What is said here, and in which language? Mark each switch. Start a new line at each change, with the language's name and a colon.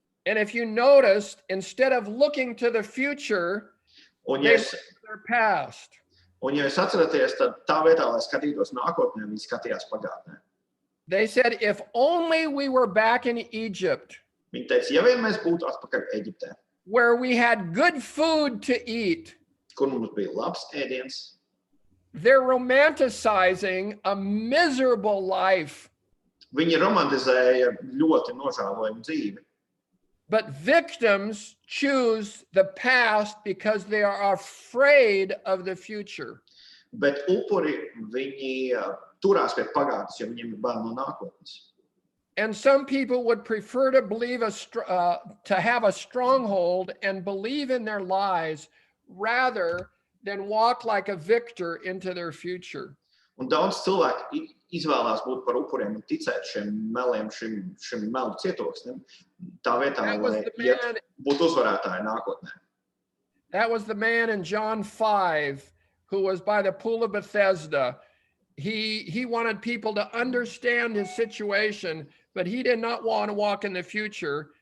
English: And if you noticed, instead of looking to the future,
Latvian: Un
English: they
Latvian: ja,
English: looked to their past.
Latvian: un ja jūs atceraties, tad tā vietā, lai skatītos nākotnē, viņi skatījās pagātnē.
English: They said, if only we were back in Egypt,
Latvian: Viņi teica, ja vien mēs būtu atpakaļ Ēģiptē,
English: where we had good food to eat.
Latvian: kur mums bija labs ēdiens,
English: They're romanticizing a miserable life.
Latvian: viņi romantizēja ļoti nožēlojumu dzīvi.
English: But victims choose the past because they are afraid of the future.
Latvian: Bet upuri viņi turās pie pagātnes, jo viņiem ir bail no nākotnes.
English: And some people would prefer to believe to have a stronghold and believe in their lies rather than walk like a victor into their future.
Latvian: Un daudz cilvēku izvēlās būt par upuriem un ticēt šiem meliem, šim melu cietoksnim, tā vietā, lai būtu uzvarētāji nākotnē.
English: That was the man in John 5 who was by the pool of Bethesda. He wanted people to understand his situation, but he did not want to walk in the future.